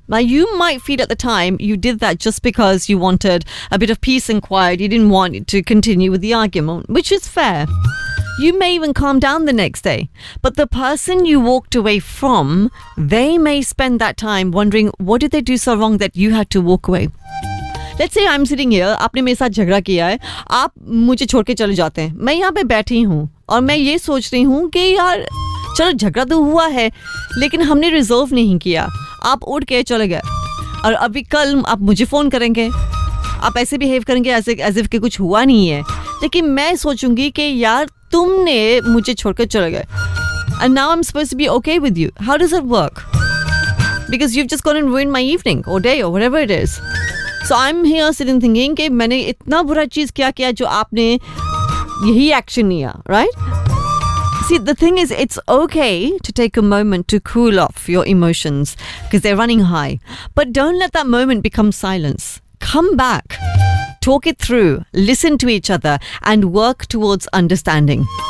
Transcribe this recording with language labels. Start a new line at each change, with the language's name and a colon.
English: Now, you might feel at the time you did that just because you wanted a bit of peace and quiet. You didn't want to continue with the argument, which is fair. You may even calm down the next day. But the person you walked away from, they may spend that time wondering, what did they do so wrong that you had to walk away? Let's say I'm sitting here,
Hindi: आपने मेरे साथ झगड़ा किया है, आप मुझे छोड़ के चले जाते हैं. मैं यहाँ पे बैठी हूँ और मैं ये सोच रही हूँ कि यार चलो झगड़ा तो हुआ है लेकिन हमने रिजोल्व नहीं किया. आप उठ के चले गए और अभी कल आप मुझे फ़ोन करेंगे. आप ऐसे बिहेव करेंगे
English: as if
Hindi: कि कुछ हुआ नहीं है, लेकिन मैं सोचूंगी कि यार तुमने मुझे छोड़कर चले गए.
English: And now I am suppose to be okay with you. How does it work? Because you have just gone and ruin my evening or day or whatever it is. So I am here sitting thinking
Hindi: कि मैंने इतना बुरा चीज़ क्या किया जो आपने यही action लिया, right?
English: See, the thing is, it's okay to take a moment to cool off your emotions because they're running high. But don't let that moment become silence. Come back, talk it through, listen to each other, and work towards understanding.